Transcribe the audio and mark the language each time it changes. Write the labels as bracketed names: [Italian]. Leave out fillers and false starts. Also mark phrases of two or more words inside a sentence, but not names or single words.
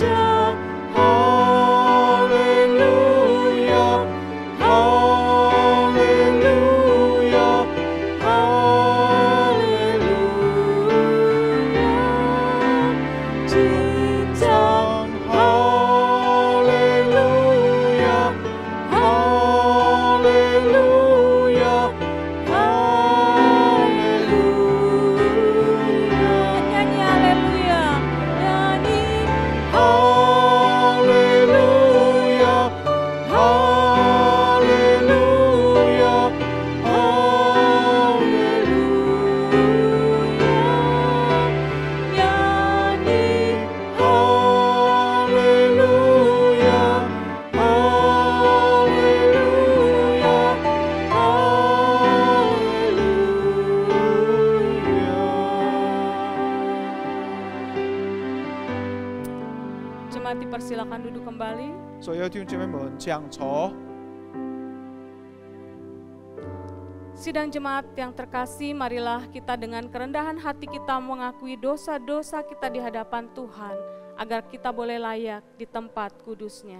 [Chinese] 哈利路亚，哈利路亚，哈利路亚，是这哈利路亚，哈利路亚，哈利路亚。 [Indonesian] nyanyi haleluya, nyanyi [Chinese] 哈利路亚，哈利路亚，哈利路亚， [Indonesian] nyanyi [Chinese] 哈利路亚，哈利路亚，哈利路亚。 [Indonesian] Jemaat dipersilakan duduk kembali. [Chinese] 所有弟兄姐妹们，请坐。 [Indonesian] Sidang jemaat yang terkasih, marilah kita dengan kerendahan hati kita mengakui dosa-dosa kita di hadapan Tuhan, agar kita boleh layak di tempat kudus-Nya.